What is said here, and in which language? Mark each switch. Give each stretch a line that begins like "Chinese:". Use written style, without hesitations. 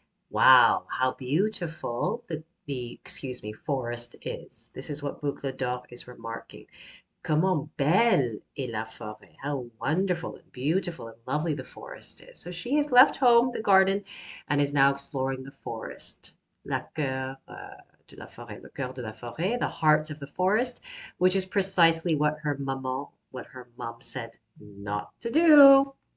English: Wow, how beautiful excuse me, forest is. This is what Boucle d'Or is remarking.
French: Comment belle est la forêt.
English: How wonderful and beautiful and lovely the forest is. So she has left home, the garden, and is now exploring the forest.
French: La cœur de la forêt,
English: le cœur de la forêt, the heart of the forest, which is precisely what her mom said not to do.